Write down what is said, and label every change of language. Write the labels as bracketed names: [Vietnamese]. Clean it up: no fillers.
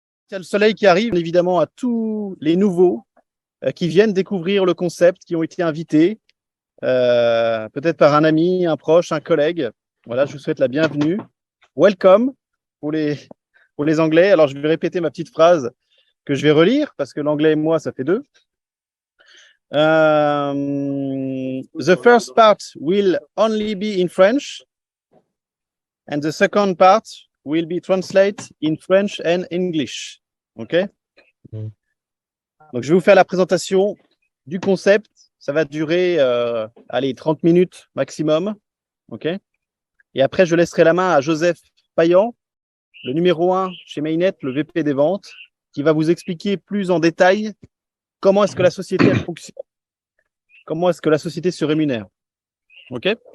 [French] Il y a le soleil qui arrive, évidemment, à tous les nouveaux qui viennent découvrir le concept, qui ont été invités, peut-être par un ami, un proche, un collègue. Voilà, je vous souhaite la bienvenue. Welcome pour les Anglais. Alors, je vais répéter ma petite phrase que je vais relire parce que l'anglais et moi, ça fait deux. [English] The first part will only be in French, and the second part will be translated in French and English. OK? [French] Donc, je vais vous faire la présentation du concept. Ça va durer, 30 minutes maximum. OK? Et après, je laisserai la main à Joseph Payan, le numéro 1 chez Mainnet, le VP des ventes, qui va vous expliquer plus en détail comment est-ce que la société elle fonctionne, comment est-ce que la société se rémunère. OK?